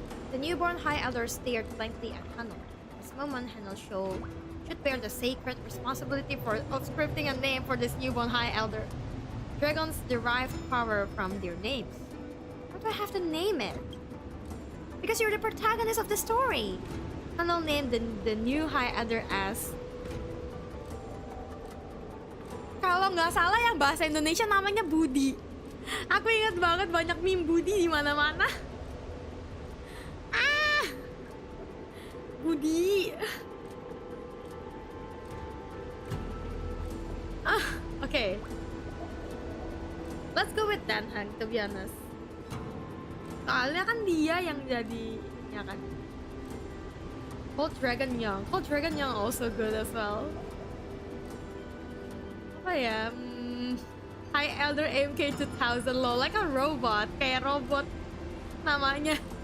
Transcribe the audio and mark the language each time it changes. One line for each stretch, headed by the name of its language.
English: The newborn High Elder stared blankly at Haneul. At this moment, Haneul should bear the sacred responsibility of scripting a name for this newborn High Elder. Dragons derive power from their names. Why do I have to name it? Because you're the protagonist of the story. Haneul named the new High Elder as...
Indonesian: Kalau nggak salah yang bahasa Indonesia namanya Budi. Aku ingat banget banyak meme Budi di mana-mana. Ah, Budi.
English: Okay. Let's go with Danhang, to be honest.
Indonesian: Soalnya kan dia yang jadi, ya kan.
English: Cold Dragon Young also good as well.
Indonesian: Apa ya? High Elder AMK 2000 loh,
English: like a robot,
Indonesian: kayak robot namanya.